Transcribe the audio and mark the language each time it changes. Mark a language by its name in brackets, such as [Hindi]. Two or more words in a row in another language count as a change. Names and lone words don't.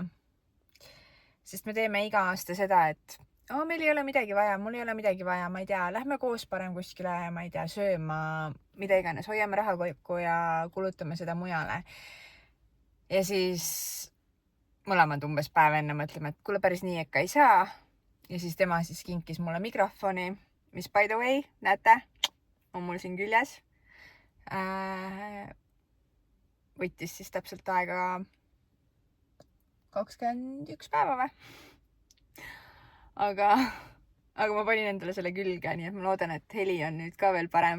[Estonian] Sest me teeme iga aasta seda, et meil ei ole midagi vaja, mul ei ole midagi vaja, ma ei tea, lähme koos parem kuskile, ma ei tea, sööma, mida iganes, hoiame raha kokku ja kulutame seda mujale. Ja siis mõlemad umbes päev enne mõtleme, et kuule, päris nii ikka ei saa. Ja siis tema siis kinkis mulle mikrofoni, mis [English] by the way, [Estonian] näete, on mul siin küljes. Võttis siis täpselt aega 21 päeva või? Aga ma panin endale selle külge, nii et ma loodan, et heli on nüüd ka veel parem.